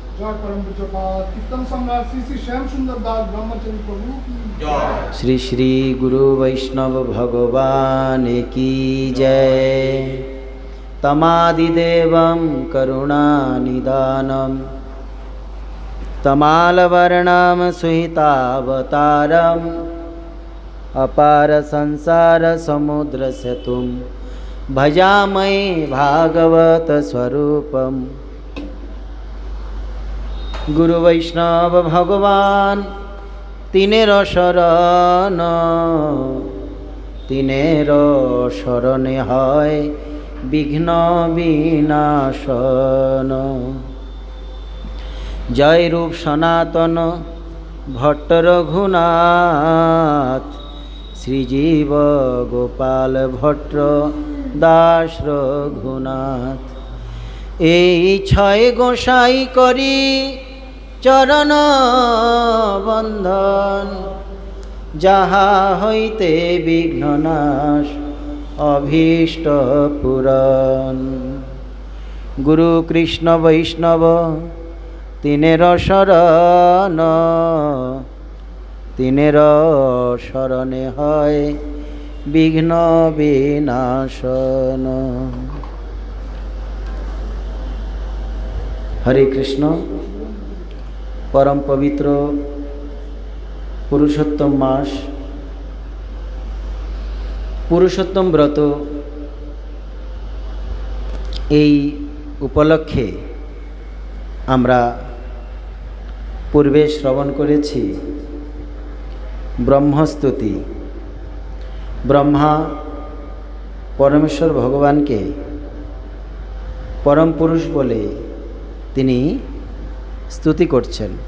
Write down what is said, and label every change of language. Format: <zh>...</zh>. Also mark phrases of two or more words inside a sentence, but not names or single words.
<hi>श्री श्री गुरु वैष्णव भगवान की जय।</hi> <sa>तमादिदेवं करुणानिदानं तमालवर्णं सुहितावतारम् अपार संसार समुद्र सेतुं भजामहे भागवत स्वरूपम्।</sa> <bn>গুরু বৈষ্ণব ভগবান তিনের শরণে হয় বিঘ্ন বিনাশন। জয় রূপ সনাতন ভট্ট রঘুনাথ শ্রীজীব গোপাল ভট্ট দাস রঘুনাথ। এই ছয় গোসাই করি চরণ বন্ধন যাহা হইতে বিঘ্ননাশ অভীষ্ট পূরণ। গুরু কৃষ্ণ বৈষ্ণব তিনের শরণ তিনের শরণে হয় বিঘ্ন বিনাশন।</bn> <sa>हरे कृष्ण।</sa> <bn>পরম পবিত্র পুরুষোত্তম মাস পুরুষোত্তম ব্রত এই উপলক্ষে আমরা পূর্বে শ্রবণ করেছি ব্রহ্মস্তুতি। ব্রহ্মা পরমেশ্বর ভগবানকে পরম পুরুষ বলে তিনি স্তুতি করছেন।</bn>